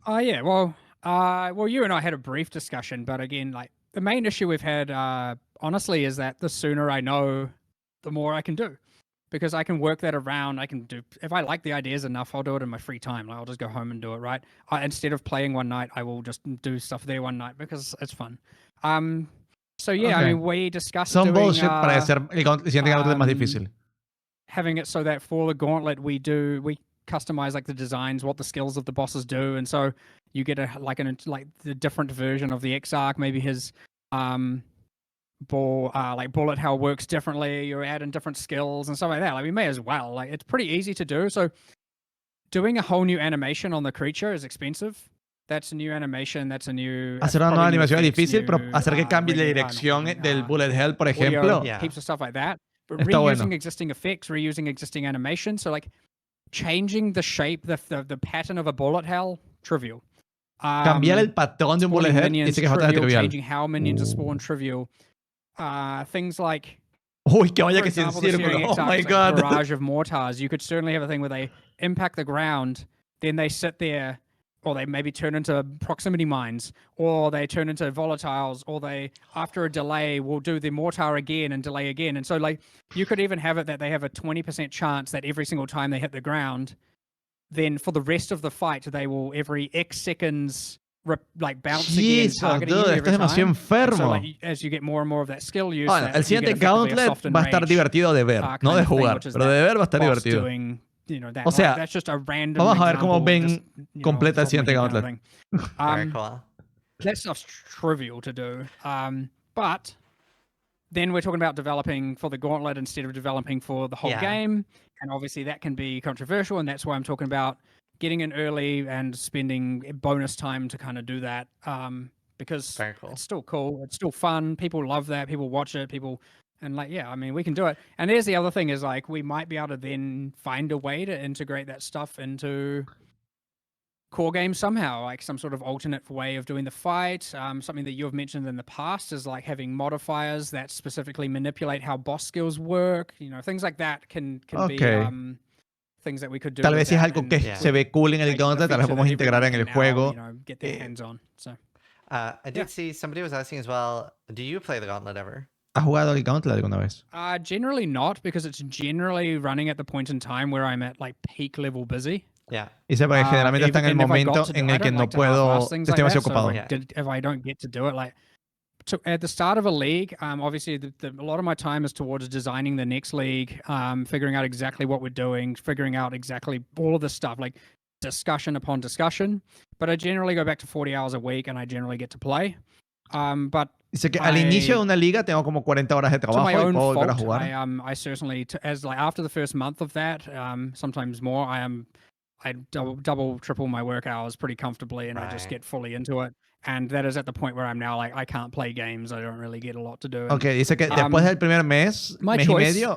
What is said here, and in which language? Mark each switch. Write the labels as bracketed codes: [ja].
[en] Yeah, well, you and I had a brief discussion, but again, like the main issue we've had, honestly, is that the sooner I know, the more I can do. Because I can work that around. I can do, if I like the ideas enough, I'll do it in my free time. Like I'll just go home and do it, right? Instead of playing one night, I will just do stuff there one night because it's fun. So yeah, I mean, we discussed [es] Son [en] doing, [es] bullshit para hacer el siguiente Gauntlet más difícil. [en] Having it so that for the Gauntlet, we customize like the designs, what the skills of the bosses do, and so you get like the different version of the Exarch, maybe his like bullet hell works differently, you're adding different skills and stuff like that. Like we may as well, like it's pretty easy to do. So doing a whole new animation on the creature is expensive. That's a new animation, that's a new... [es] Hacer una nueva animación es difícil, pero hacer que cambie la dirección del bullet hell, por ejemplo. [en] Heaps of stuff like that. But reusing existing effects, reusing existing animation. So like changing the shape, the pattern of a bullet hell, trivial. [es] Cambiar el patrón de un bullet hell, dice que es bastante trivial. [en] Changing how minions are spawned, trivial. Things like, [es] uy, que vaya que sin círculo. [en] Oh my god. Barrage of mortars. You could certainly have a thing where they impact the ground, then they sit there, or they maybe turn into proximity mines, or they turn into volatiles, or they, after a delay, will do the mortar again and delay again. And so, like, you could even have it that they have a 20% chance that every single time they hit the ground, then for the rest of the fight, they will every X seconds like bounce again, targeting you every time. [es] Enfermo. [en] So, like, as you get more and more of that skill use, [es] el siguiente Gauntlet va a estar divertido de ver, no de jugar, pero de ver va a estar divertido. O sea, [en] that's just a random [es] vamos a ver cómo Ben completa el siguiente Gauntlet. [en] That stuff's trivial to do, but then we're talking about developing for the Gauntlet instead of developing for the whole game, and obviously that can be controversial, and that's why I'm talking about getting in early and spending bonus time to kind of do that, because it's still cool, it's still fun, people love that, people watch it, and like, yeah, I mean, we can do it. And there's the other thing is like, we might be able to then find a way to integrate that stuff into core games somehow, like some sort of alternate way of doing the fight. Something that you've mentioned in the past is like having modifiers that specifically manipulate how boss skills work, things like that can be things that we could do. [es] Tal vez si es algo que se ve cool en el Gauntlet, tal vez podemos integrar en el juego. [en] Get their hands on. So I did see somebody was asking as well, do you play the Gauntlet ever? [es] ¿Has jugado el Gauntlet alguna vez? [en] Generally not, because it's generally running at the point in time where I'm at like peak level busy. Yeah. [es] Dice porque generalmente está en el momento en el que no puedo, estoy demasiado ocupado. [en] If I don't get to do it, like at the start of a league, obviously a lot of my time is towards designing the next league, figuring out exactly what we're doing, figuring out exactly all of this stuff, like discussion upon discussion. But I generally go back to 40 hours a week, and I generally get to play. But [es] dice que al inicio de una liga tengo como 40 horas de trabajo y puedo volver a jugar. [en] I certainly, as like after the first month of that, sometimes more, I double, triple my work hours pretty comfortably, and I just get fully into it. And that is at the point where I'm now like, I can't play games. I don't really get a lot to do. [es] Okay, dice que después del primer mes, mes y medio,